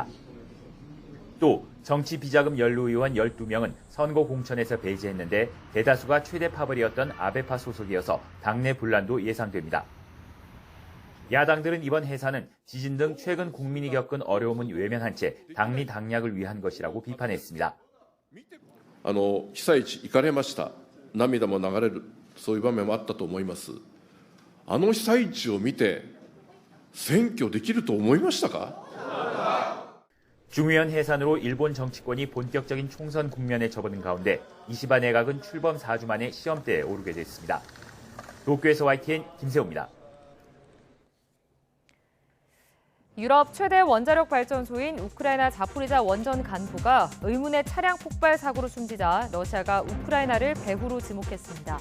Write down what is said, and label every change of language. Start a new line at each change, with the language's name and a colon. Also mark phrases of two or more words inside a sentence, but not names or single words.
Korean: 또 정치 비자금 연루 의원 12명은 선거 공천에서 배제했는데 대다수가 최대 파벌이었던 아베파 소속이어서 당내 분란도 예상됩니다. 야당들은 이번 해산은 지진 등 최근 국민이 겪은 어려움은 외면한 채 당리 당략을 위한 것이라고 비판했습니다.
Japanese: 被災地行かれました。涙も流れるそういう場面もあったと思います。被災地を見て選挙できると思いましたか?
Korean: 중의원 해산으로 일본 정치권이 본격적인 총선 국면에 접어든 가운데 이시바 내각은 출범 4주 만에 시험대에 오르게 됐습니다. 도쿄에서 YTN 김세호입니다. 유럽 최대 원자력 발전소인 우크라이나 자포리자 원전 간부가 의문의 차량 폭발 사고로 숨지자 러시아가 우크라이나를 배후로 지목했습니다.